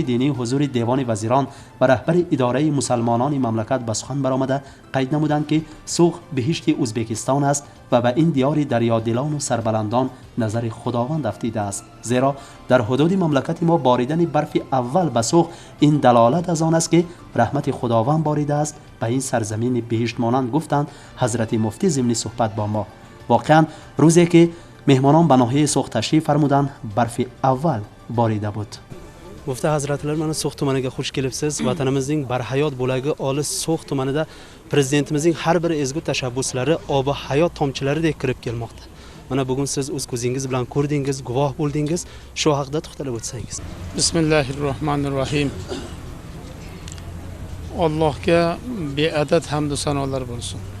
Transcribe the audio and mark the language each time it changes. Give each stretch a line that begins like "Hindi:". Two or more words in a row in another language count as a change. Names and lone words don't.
Tajik: دینی حضور دیوان وزیران و رهبر اداره مسلمانان مملکت به سخن برآمده قید نمودند که سوخ بهشت ازبکستان است و به این دیار دریادلان و سربلندان نظر خداوند افتیده است، زیرا در حدود مملکت ما باریدن برف اول به سوخ این دلالت از آن است که رحمت خداوند باریده است به این سرزمین بهشت مانند، گفتند حضرت مفتی ضمن صحبت با ما. واقعا روزی که مهمانان به ناحیه سوخ تشریف فرمودند برف اول باریده بود. گفته حضرت
Uzbek: lar mana So'x tumaniga xush kelibsiz. Vatanimizning barhayot bo'lagi olis So'x tumanida prezidentimizning har bir ezgu tashabbuslari obi hayot tomchilaridek kirib kelmoqda. Mana bugun siz o'z ko'zingiz bilan ko'rdingiz, guvoh bo'ldingiz. Shu haqida to'xtalib o'tsangiz. Bismillahirrohmanirrohim. Allohga beadad hamd va sanolar bo'lsin.